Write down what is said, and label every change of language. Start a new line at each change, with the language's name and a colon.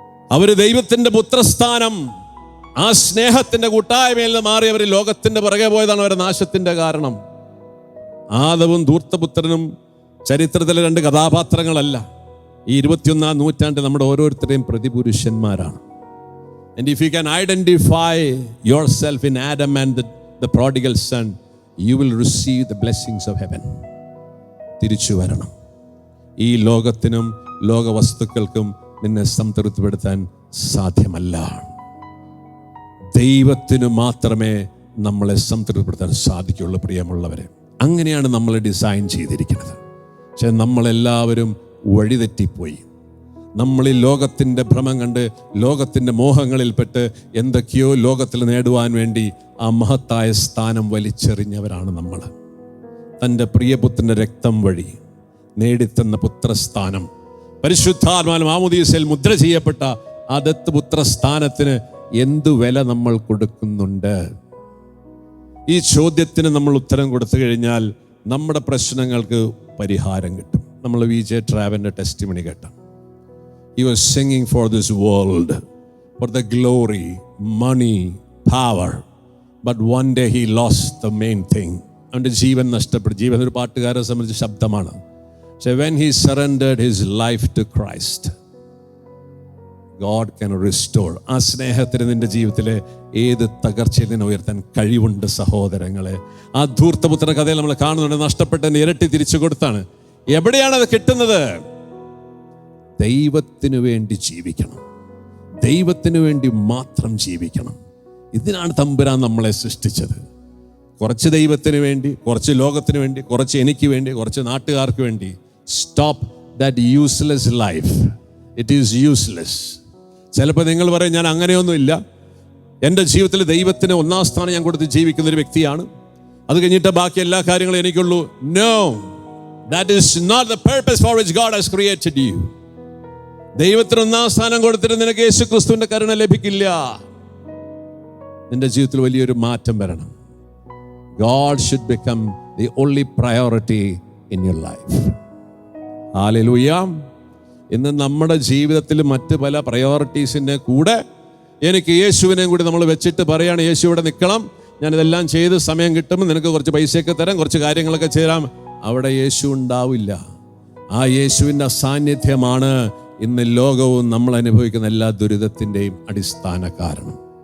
Malayalam: അവര് ദൈവത്തിന്റെ പുത്രസ്ഥാനം, ആ സ്നേഹത്തിന്റെ കൂട്ടായ്മയിൽ നിന്ന് മാറി അവർ ലോകത്തിന്റെ പുറകെ പോയതാണ് അവരുടെ നാശത്തിന്റെ കാരണം. ആദവും ധൂർത്തപുത്രനും ചരിത്രത്തിലെ 2 കഥാപാത്രങ്ങളല്ല, ഈ 21ാം നൂറ്റാണ്ടിൽ നമ്മുടെ ഓരോരുത്തരുടെയും പ്രതിപുരുഷന്മാരാണ്.
English: And if you can identify yourself in Adam and the prodigal son, you will receive the blessings of heaven.
Malayalam: തിരിച്ചു വരണം. ഈ ലോകത്തിനും ലോകവസ്തുക്കൾക്കും നിന്നെ സംതൃപ്തിപ്പെടുത്താൻ സാധ്യമല്ല. ദൈവത്തിന് മാത്രമേ നമ്മളെ സംതൃപ്തിപ്പെടുത്താൻ സാധിക്കുള്ളൂ. പ്രിയമുള്ളവരെ, അങ്ങനെയാണ് നമ്മൾ ഡിസൈൻ ചെയ്തിരിക്കുന്നത്. പക്ഷെ നമ്മളെല്ലാവരും വഴിതെറ്റിപ്പോയി. നമ്മൾ ഈ ലോകത്തിൻ്റെ ഭ്രമം കണ്ട്, ലോകത്തിൻ്റെ മോഹങ്ങളിൽപ്പെട്ട് എന്തൊക്കെയോ ലോകത്തിൽ നേടുവാൻ വേണ്ടി ആ മഹത്തായ സ്ഥാനം വലിച്ചെറിഞ്ഞവരാണ് നമ്മൾ. തൻ്റെ പ്രിയപുത്രൻ്റെ രക്തം വഴി നേടിത്തന്ന പുത്രസ്ഥാനം, പരിശുദ്ധാത്മാവിൽ മാമോദീസയിൽ മുദ്ര ചെയ്യപ്പെട്ട ആ ദത്തുപുത്രസ്ഥാനത്തിന് എന്തു വില നമ്മൾ കൊടുക്കുന്നുണ്ട്? ഈ ചോദ്യത്തിന് നമ്മൾ ഉത്തരം കൊടുത്തു കഴിഞ്ഞാൽ നമ്മുടെ പ്രശ്നങ്ങൾക്ക് പരിഹാരം കിട്ടും. നമ്മൾ VJ ട്രാവലിൻ്റെ ടെസ്റ്റിമണി കേട്ട,
English: he was singing for this world, for the glory, money, power, but one day he lost the main thing.
Malayalam: അവൻ്റെ ജീവൻ നഷ്ടപ്പെട്ടു. ജീവൻ ഒരു പാട്ടുകാരെ സംബന്ധിച്ച ശബ്ദമാണ്.
English: So when he surrendered his life to Christ, God can restore.
Malayalam: ആ സ്നേഹത്തിന് നിന്റെ ജീവിതത്തിലെ ഏത് തകർച്ചയിൽ നിന്ന് ഉയർത്താൻ കഴിവുണ്ട് സഹോദരങ്ങളെ. ആ ധൂർത്തപുത്ര കഥയിൽ നമ്മൾ കാണുന്നുണ്ട്, നഷ്ടപ്പെട്ടതിന് ഇരട്ടി തിരിച്ചു കൊടുത്താണ്. എവിടെയാണ് അത് കിട്ടുന്നത്? ദൈവത്തിനു വേണ്ടി ജീവിക്കണം, ദൈവത്തിനു വേണ്ടി മാത്രം ജീവിക്കണം. ഇതിനാണ് തമ്പുരാൻ നമ്മളെ സൃഷ്ടിച്ചത്. കുറച്ച് ദൈവത്തിന് വേണ്ടി, കുറച്ച് ലോകത്തിന് വേണ്ടി, കുറച്ച് എനിക്ക് വേണ്ടി, കുറച്ച് നാട്ടുകാർക്ക് വേണ്ടി.
English: Stop that useless life. It is useless.
Malayalam: ചിലപ്പോൾ നിങ്ങൾ പറയും, ഞാൻ അങ്ങനെയൊന്നുമില്ല, എൻ്റെ ജീവിതത്തിൽ ദൈവത്തിന് 1ാം സ്ഥാനം ഞാൻ കൊടുത്ത് ജീവിക്കുന്ന ഒരു വ്യക്തിയാണ്, അത് കഴിഞ്ഞിട്ട് ബാക്കി എല്ലാ കാര്യങ്ങളും എനിക്കുള്ളൂ.
English: No, that is not the purpose for which God has created you.
Malayalam: ദൈവത്തിന് 1ാം സ്ഥാനം കൊടുത്തിട്ട് നിനക്ക് യേശുക്രിസ്തുവിന്റെ കരുണ ലഭിക്കില്ല. നിന്റെ ജീവിതത്തിൽ വലിയൊരു മാറ്റം വരണം.
English: God should become the only priority in your life.
Malayalam: Hallelujah. ഇന്ന് നമ്മുടെ ജീവിതത്തിൽ മറ്റ് പല പ്രയോറിറ്റീസിൻ്റെ കൂടെ എനിക്ക് യേശുവിനെയും കൂടി നമ്മൾ വെച്ചിട്ട് പറയാണ്, യേശു ഇവിടെ നിൽക്കണം, ഞാനിതെല്ലാം ചെയ്ത് സമയം കിട്ടുമ്പോൾ നിനക്ക് കുറച്ച് പൈസയൊക്കെ തരാം, കുറച്ച് കാര്യങ്ങളൊക്കെ ചെയ്യാം. അവിടെ യേശു ഉണ്ടാവില്ല. ആ യേശുവിൻ്റെ സാന്നിധ്യമാണ് ഇന്ന് ലോകവും നമ്മൾ അനുഭവിക്കുന്ന എല്ലാ ദുരിതത്തിൻ്റെയും അടിസ്ഥാന കാരണം.